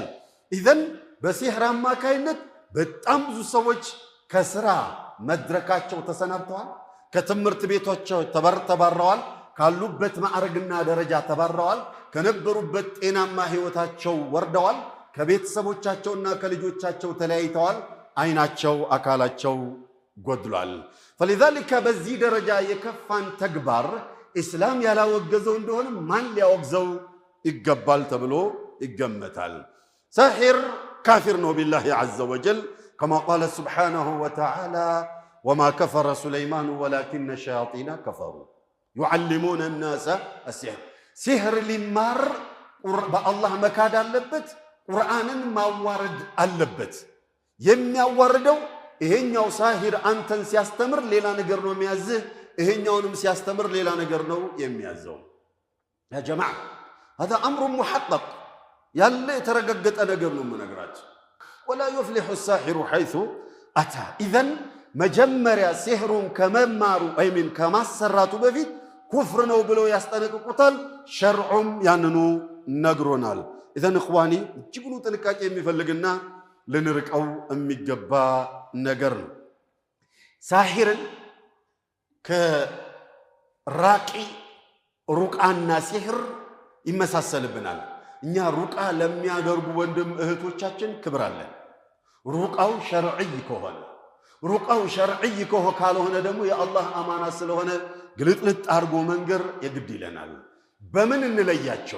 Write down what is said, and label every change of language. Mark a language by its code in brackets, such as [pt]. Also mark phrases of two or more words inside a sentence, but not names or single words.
[am] ኢዘን በሲህር አማካይነት በጣም ብዙ ሰዎች ከስራ መድረካቸው ተሰናብተዋል። ከትምህርት ቤቶቻቸው ተባረዋል። ካሉበት ማዕረግና ደረጃ ተባረዋል። ከነበሩበት ጤናማ ህይወታቸው ወርደዋል። ከቤተሰቦቻቸውና ከልጆቻቸው ተለያይተዋል። አይናቸው አካላቸው ጎድሏል። فلذلك በዚህ ደረጃ የከፋን ተግባር እስላም ያላወገዘው እንደሆነ ማን ሊያወግዘው ይገባል ተብሎ ይገመታል። ሳሒር ካፊር ነው [ar] بالله عز وجل كما قال سبحانه وتعالى وما كفر سليمان ولكن الشياطين كفروا يعلمون الناس السحر سحر [am] ሊማር በአላህ መካድ አለበት። ቁርአንን ማዋረድ አለበት። የሚያዋርደው ይሄኛው ሳሂር አንተን ሲያስተምር ሌላ ነገር ነው የሚያዝህ፣ ይሄኛውንም ሲያስተምር ሌላ ነገር ነው የሚያዘው። [ar] يا جماعة هذا امر محقق [am] ያለ የተረጋገጠ ነገር ነው የምነግራችሁ። [ar] ولا يفلح الساحر حيث اتى اذا [am] መጀመሪያ ሲህሩን ከመማሩ አይምን ከማሰራቱ በፊት ኩፍር ነው ብለው ያስጠነቅቁታል። ሸርዑም ያንኑ ነግሮናል። [ar] اذا اخواني [am] እጅጉን ጥንቃቄ የሚፈልግና ልንርቀው የሚገባ ነገር ነው። ሳሂርን ከራቂ ሩቃና ሲህር ይመሳሰልብናል። እኛ ሩቃ ለሚያደርጉ ወንድም እህቶቻችን ክብር አለን። ሩቃው ሸርዒ ከሆነ ሩቃው ሸርዒ ካልሆነ ደግሞ የአላህ አማና ስለሆነ ግልጥልጥ አድርጎ መንገር የግድ ይለናል። በምን እንለያቸው?